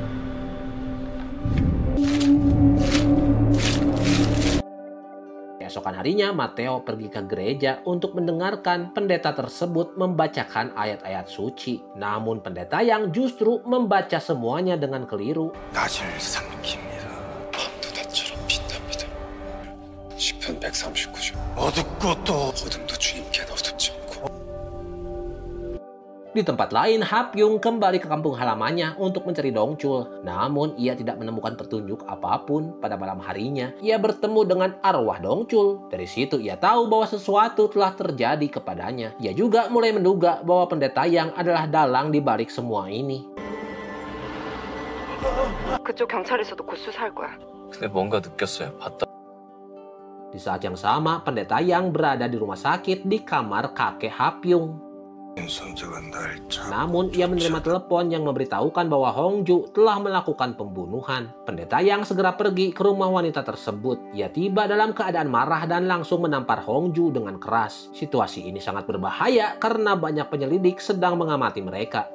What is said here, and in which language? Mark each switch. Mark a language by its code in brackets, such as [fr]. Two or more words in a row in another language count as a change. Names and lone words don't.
[id] Keesokan harinya, Mateo pergi ke gereja untuk mendengarkan pendeta tersebut membacakan ayat-ayat suci. Namun pendeta Yang justru membaca semuanya dengan keliru. [ko] 낮을 삼킵니다. 밤도 낮처럼 빛납니다. 시편 139조. 어둡고 또 어둠도 주님께는 어둡지 않고. [id] Di tempat lain, Hapyung kembali ke kampung halamannya untuk mencari Dongchul. Namun, ia tidak menemukan petunjuk apapun. Pada malam harinya, ia bertemu dengan arwah Dongchul. Dari situ, ia tahu bahwa sesuatu telah terjadi kepadanya. Ia juga mulai menduga bahwa pendeta Yang adalah dalang di balik semua ini. [ko] 그쪽 경찰에서도 곧 수사할 거야. 근데 뭔가 느꼈어요. 봤다. [id] Di saat yang sama, pendeta Yang berada di rumah sakit di kamar kakek Hapyung. [ko] 손자가 날 잡고 [id] Namun, ia menerima telepon yang memberitahukan bahwa Hongju telah melakukan pembunuhan. Pendeta Yang segera pergi ke rumah wanita tersebut. Ia tiba dalam keadaan marah dan langsung menampar Hongju dengan keras. Situasi ini sangat berbahaya karena banyak penyelidik sedang mengamati mereka.